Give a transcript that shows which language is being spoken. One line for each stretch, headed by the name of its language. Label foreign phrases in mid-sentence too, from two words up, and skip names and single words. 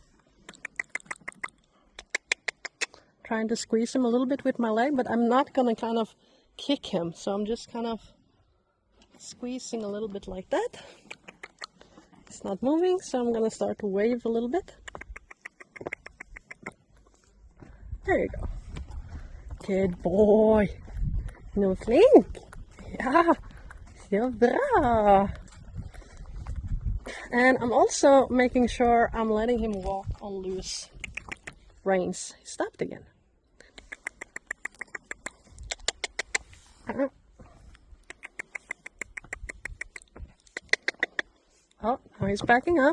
English: Trying to squeeze him a little bit with my leg, but I'm not gonna kind of kick him, so I'm just kind of squeezing a little bit like that. It's not moving, so I'm gonna start to wave a little bit. There you go. Good boy.
Norwegian: No flink. Ja, så bra.
English: And I'm also making sure I'm letting him walk on loose reins. He stopped again. Oh, now he's backing up.